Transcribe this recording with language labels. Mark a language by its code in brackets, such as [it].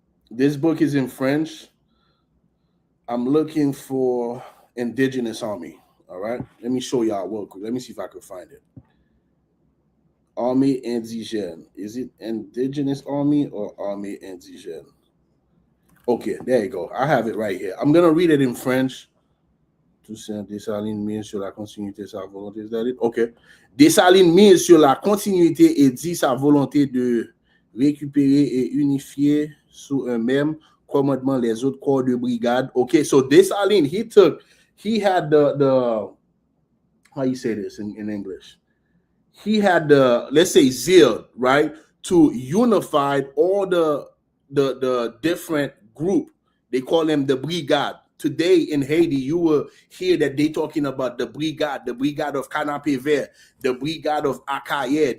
[en] This book is in French. I'm looking for indigenous army. All right. Let me show y'all real quick. Let me see if I could find it. Army indigène. Is it indigenous army or army indigène? Okay, there you go. I have it right here. I'm going to read it in French. [fr] Toussaint Dessalines mise sur la continuité de sa volonté. [en] Is that it? Okay. [fr] Dessalines mise sur la continuité et dit sa volonté de récupérer et unifier sous un même commandement les autres corps de brigade. [en] Okay, so Dessalines, he had the how you say this in English? He had the, let's say, zeal, right, to unify all the different group. They call them the brigade. Today in Haiti, you will hear that they talking about the brigade of Canapé Vert, the brigade of Akaye.